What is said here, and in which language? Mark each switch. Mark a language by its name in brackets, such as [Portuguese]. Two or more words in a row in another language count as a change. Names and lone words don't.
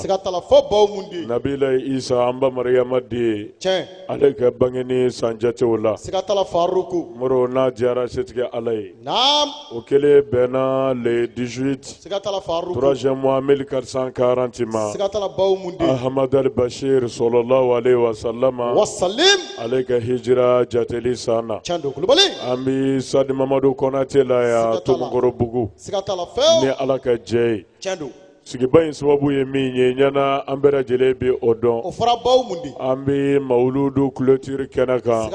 [Bambara] Sigatala fo baw mun de. Nabila Isa an ba Mariyama den. Tiɲɛ. Ale ka bangeni san jatew la. Sigatala Faruku. Moro n'a diyara setigi Ala ye. Naam. O kelen bɛnna le 18 Sigatala Faruku. [French] 3e mois [Bambara] 1440 ma. Sigatala baw mun de. [Arabic] أحمد البشير صلى الله عليه وسلم. [Bambara] Wasalim. Ale ka hijira jateli sana. Tiɲɛ don Kulubali. An bi Sadi Mamadu Konate la ya Tomokoro Bugu. Sigatala fɛw. Ni Ala ka jɛ ye. Tiɲɛ don. Sigiba in sababu ye min ye ɲana an bɛɛ lajɛlen bɛ o dɔn. O fɔra baw mun de. An bɛ mawuludu clôture kɛnɛ kan.